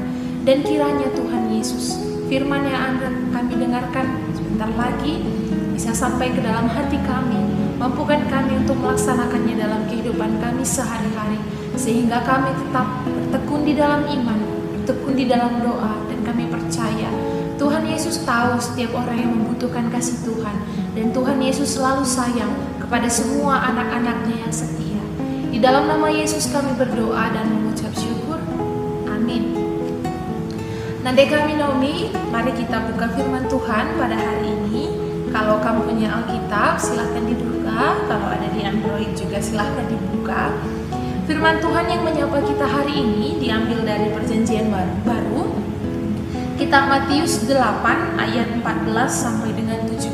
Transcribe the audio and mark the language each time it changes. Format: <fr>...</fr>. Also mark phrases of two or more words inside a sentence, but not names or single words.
<id>Dan kiranya Tuhan Yesus, firman yang akan kami dengarkan sebentar lagi, bisa sampai ke dalam hati kami, mampukan kami untuk melaksanakannya dalam kehidupan kami sehari-hari, sehingga kami tetap bertekun di dalam iman, bertekun di dalam doa, dan kami percaya Tuhan Yesus tahu setiap orang yang membutuhkan kasih Tuhan, dan Tuhan Yesus selalu sayang kepada semua anak-anaknya yang setia. Di dalam nama Yesus kami berdoa dan mengucap syukur. Amin. Nande kami Naomi, mari kita buka firman Tuhan pada hari ini. Kalau kamu punya Alkitab, silahkan dibuka. Kalau ada di Android juga silahkan dibuka. Firman Tuhan yang menyapa kita hari ini diambil dari Perjanjian Baru. Kitab Matius 8 ayat 14 sampai dengan 17.</id>